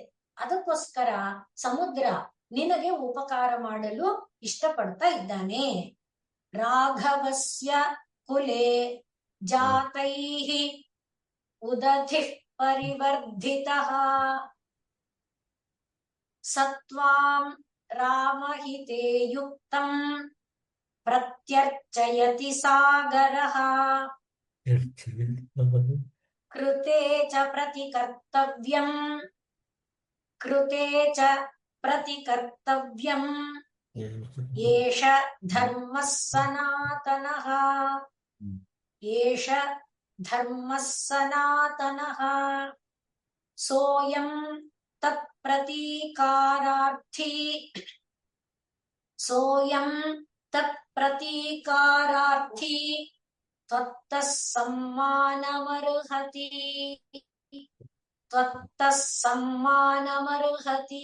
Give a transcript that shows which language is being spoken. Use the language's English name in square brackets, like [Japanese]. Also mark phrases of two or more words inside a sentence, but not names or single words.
[Kannada] ಅದಕ್ಕೋಸ್ಕರ ಸಮುದ್ರ ನಿನಗೆ ಉಪಕಾರ ಮಾಡಲು ಇಷ್ಟಪಡ್ತಾ ಇದ್ದಾನೆ. [Sanskrit] ರಾಘವಸ್ಯ ಕುಲೆ ಜಾತೈಃ ಉದಧಿಃ ಪರಿವರ್ಧಿತಃ ಸತ್ವಾಂ ರಾಮಹಿತೇ ಯುಕ್ತಂ ಪ್ರತ್ಯರ್ಚಯತಿ ಸಾಗರಃ ಕೃತೆ ಚ ಪ್ರತಿಕರ್ತವ್ಯಂ ಏಷ ಧರ್ಮಃ ಸನಾತನಃ ಸೋಯಂ ತತ್ಪ್ರತೀಕಾರಾರ್ಥಿ ತ್ವತ್ತಃ ಸಮ್ಮಾನಮರ್ಹತಿ.